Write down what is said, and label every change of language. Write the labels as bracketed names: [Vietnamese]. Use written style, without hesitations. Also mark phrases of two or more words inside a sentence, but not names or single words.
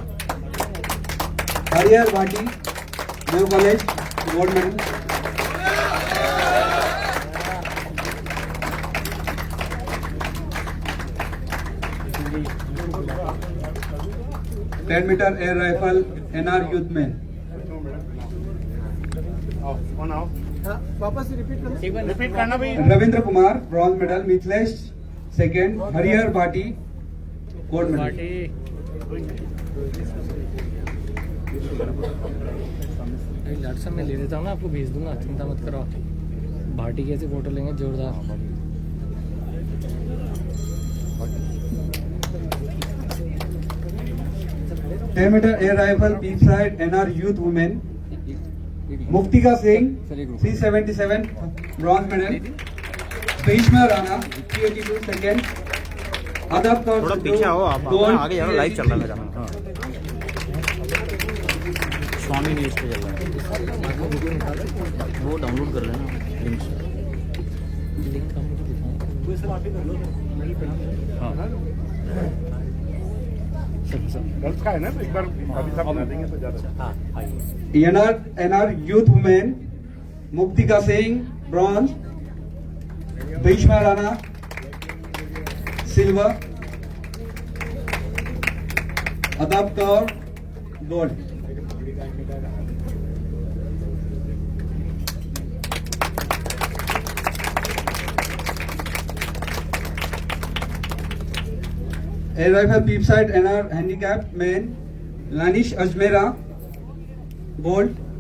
[Hindi] हरिहर भाटी मेयो कॉलेज [English] gold medal. 10 meter air rifle NR youth men. [Hindi] वापस रिपीट करना भाई. रविंद्र कुमार [English] bronze medal. [Hindi] मिथिलेश सेकेंड. हरिहर भाटी [English] gold medal. [Hindi] व्हाट्सएप में ले देता हूँ ना, आपको भेज दूंगा, चिंता मत करो. भाटी कैसे फोटो लेंगे जोरदार. [English] 10 meter air rifle peep sight NR youth women. Muftika Singh 377 bronze medal. [Hindi] भीष्मा राणा 382 सेकेंड. अदब कौर थोड़ा पीछे आओ आप, आगे जाओ, लाइव चल रहा है मेरा. हाँ, स्वामी न्यूज पे चल रहा है, वो डाउनलोड कर लेना लिंक से. गर्ल्स का है ना, तो एक बार अभी सब बना देंगे तो ज्यादा. [English] NR youth women. [Hindi] मुक्तिका सिंह ब्रॉन्ज. भीष्मा राणा सिल्वर. अदब कौर गोल्ड। [English] air rifle peep side NR handicap man Lanish Ajmera gold.